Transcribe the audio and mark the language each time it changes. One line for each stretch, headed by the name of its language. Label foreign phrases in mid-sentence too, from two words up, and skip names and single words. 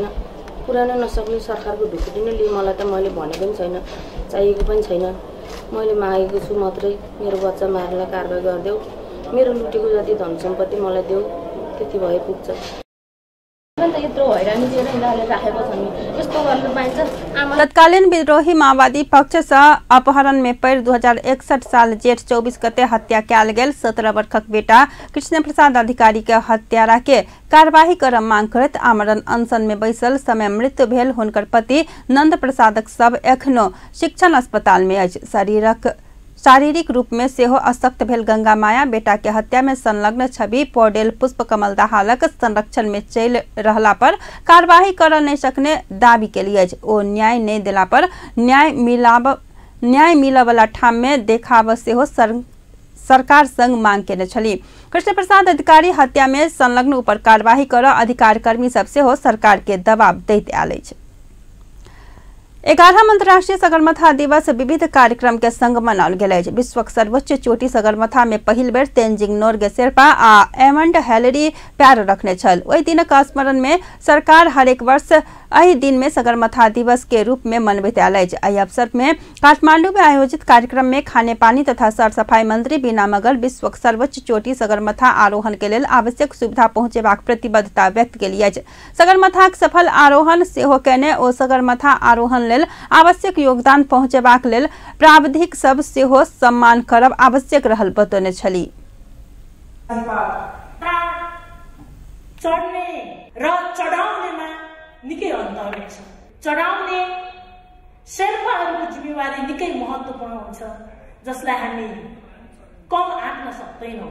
Nepali: पुर्याउन नसक्ने सरकारको ढुकुटी नै लिए मलाई त मैले भनेको पनि छैन, चाहिएको पनि छैन। मैले मागेको छु मात्रै मेरो बच्चा मार्नलाई कारबाही गरिदेऊ, मेरो लुटेको जति धन सम्पत्ति मलाई देऊ, त्यति भए पुग्छ।
Maithili: तत्कालीन विद्रोही माओवादी पक्ष से अपहरण में पड़ 2061 साल जेठ 24 गते हत्या कयल गेल 17 वर्षक बेटा कृष्ण प्रसाद अधिकारी के हत्यारा के कार्यवाही कर मांग करत आमरण अनशन में बैसल समय मृत्यु भेल हुनकर पति नंद प्रसादक सब एखनो शिक्षण अस्पताल में अछि। शरीरक शारीरिक रूप में सेहो अशक्त भेल गंगा माया बेटा के हत्या में संलग्न छवि पौडेल पुष्पकमल दाहालक संरक्षण में चल रहला पर कार्यवाही कर नहीं सकने दावी के लिए ओ न्याय नहीं दिला पर न्याय मिलवला ठाम में देखाव सेहो सरकार संग मांग केने छली। कृष्ण प्रसाद अधिकारी हत्या में संलग्न ऊपर कार्यवाही कर अधिकार कर्मी सब सेहो सरकार के दबाव दैत आयल अछि। 11वां अंतर्राष्ट्रीय सगरमाथा दिवस विविध कार्यक्रम के संग मनाओल गेल अछि। विश्वक सर्वोच्च चोटी सगरमाथा में पहिल बेर तेंजिंग नोर्गे शेर्पा आ एमंड हैलेरी पैर रखने छल। ओहि दिनक स्मरण में सरकार हरेक वर्ष एहि दिन में सगरमाथा दिवस के रूप में मनबैत आयल अछि। एहि अवसर में काठमांडू में आयोजित कार्यक्रम में खाने पानी तथा सर सफाई मंत्री बीना मगर विश्वक सर्वोच्च चोटी सगरमाथा आरोहण के लेल आवश्यक सुविधा पहुंचेबाक प्रतिबद्धता व्यक्त केली अछि। सगरमाथाक सफल आरोहण सेहो केने ओ सगरमाथा आरोहण लेल आवश्यक योगदान पहुंचेबाक लेल प्राविधिक सब सेहो सम्मान करब आवश्यक रहल बतौने छली।
Nepali: चढ्ने र चढाउनेमा निकै अन्तर हुन्छ। चढाउने शेर्पाहरूको जिम्मेवारी निकै महत्त्वपूर्ण हुन्छ जसलाई हामी कम आँक्न सक्दैनौँ।